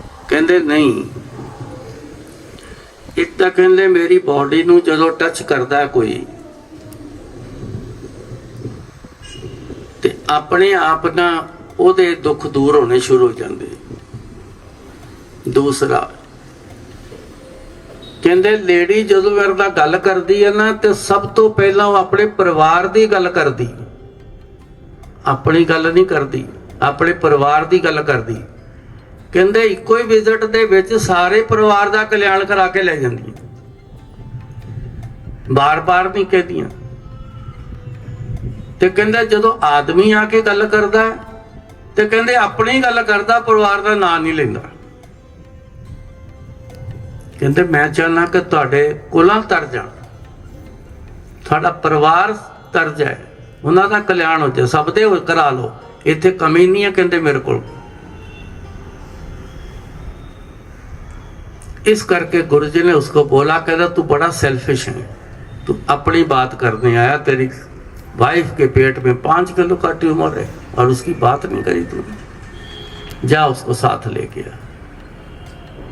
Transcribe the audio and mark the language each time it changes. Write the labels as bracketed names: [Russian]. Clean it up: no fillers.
[Hindi] कहते नहीं, एक तो कहते मेरी बॉडी [Punjabi] नूं जदों [Hindi] टच करता है कोई अपने आप ना [Punjabi] ਉਹਦੇ [Hindi] दुख दूर होने शुरू हो जाते। दूसरा कहते लेडी [Punjabi] ਜਦੋਂ ਮੇਰੇ ਨਾਲ ਗੱਲ ਕਰਦੀ ਹੈ ਨਾ ਤੇ ਸਭ ਤੋਂ ਪਹਿਲਾਂ ਉਹ ਆਪਣੇ ਪਰਿਵਾਰ ਦੀ ਗੱਲ ਕਰਦੀ, ਆਪਣੀ ਗੱਲ ਨਹੀਂ ਕਰਦੀ, ਆਪਣੇ ਪਰਿਵਾਰ ਦੀ ਗੱਲ ਕਰਦੀ। ਕਹਿੰਦੇ ਇੱਕੋ ਹੀ ਵਿਜ਼ਿਟ ਦੇ ਵਿੱਚ ਸਾਰੇ ਪਰਿਵਾਰ ਦਾ ਕਲਿਆਣ ਕਰਾ ਕੇ ਲੈ ਜਾਂਦੀ, ਬਾਰ-ਬਾਰ ਨਹੀਂ ਕਹਿੰਦੀਆਂ। ਤੇ ਕਹਿੰਦੇ ਜਦੋਂ ਆਦਮੀ ਆ ਕੇ ਗੱਲ ਕਰਦਾ ਤੇ ਕਹਿੰਦੇ ਆਪਣੀ ਗੱਲ ਕਰਦਾ, ਪਰਿਵਾਰ ਦਾ ਨਾਂ ਨਹੀਂ ਲੈਂਦਾ। ਕਹਿੰਦੇ ਮੈਂ ਚਾਹੁੰਦਾ ਕਿ ਤੁਹਾਡੇ ਕੁਲਾਂ ਤਰ ਜਾਣ, ਤੁਹਾਡਾ ਪਰਿਵਾਰ ਤਰ ਜਾਏ, ਉਹਨਾਂ ਦਾ ਕਲਿਆਣ ਹੋ ਜਾਏ, ਸਭ ਦੇ ਕਰਾ ਲਓ, ਇੱਥੇ ਕਮੀ ਨਹੀਂ ਹੈ। ਕਹਿੰਦੇ ਮੇਰੇ ਕੋਲ [Hindi] इस करके गुरु जी ने उसको बोला, कहता तू बड़ा सेल्फिश है, तू अपनी बात करने आया, तेरी वाइफ के पेट में 5 किलो का ट्यूमर है और उसकी बात नहीं करी तूने, जा उसको साथ लेके आ।